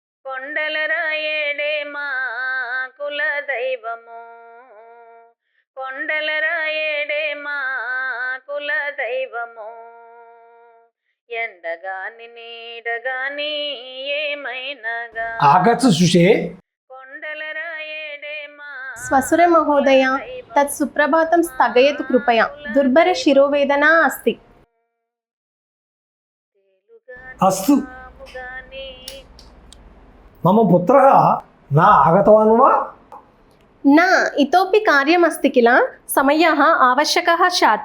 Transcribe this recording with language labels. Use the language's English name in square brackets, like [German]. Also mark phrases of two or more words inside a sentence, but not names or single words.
[Telugu] కొండల రాయేడే మా కుల దైవము, కొండల రాయేడే మా కుల దైవము. ఎండగాని నీడగాని ఏమైనాగా [Sanskrit] आगच्छ सुषे [Telugu] కొండల రాయేడే మా [Sanskrit] स्वसुर महोदय तत् सुप्रभातं स्थगयतु कृपया, दुर्भर शिरोवेदना अस्ति. अस्तु मम पुत्रः न आगतवान् वा? न, इतोपि कार्यमस्ति किल, समयः आवश्यकः स्यात्.